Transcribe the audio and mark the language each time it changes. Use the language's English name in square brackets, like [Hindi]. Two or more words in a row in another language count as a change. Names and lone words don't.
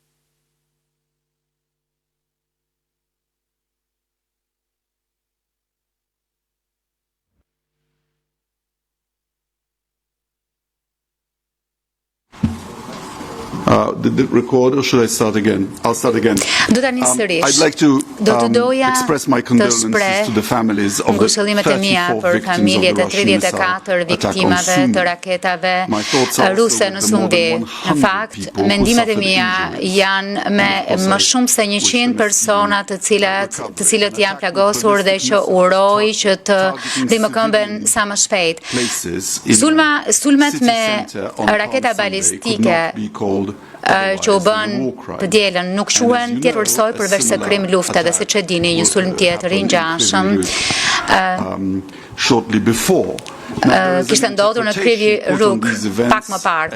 [English] The record, or should I start again? I'll start again. I'd like to express my condolences to the families of the 34 victims of the Russian missile attack on Sumy. My thoughts are also with the more than 100 people who suffered [Albanian] janë me më shumë se 100 persona të cilët janë plagosur dhe që uroj që të dimëkëmben sa më shpejt. Sulmet me raketa balistike që u bën të dielën nuk quhen tjetërsoj përveç se krim lufte dhe siç e dini një sulm tjetër i ngjashëm kishte ndodhur në Kryvyi Rug pak më parë.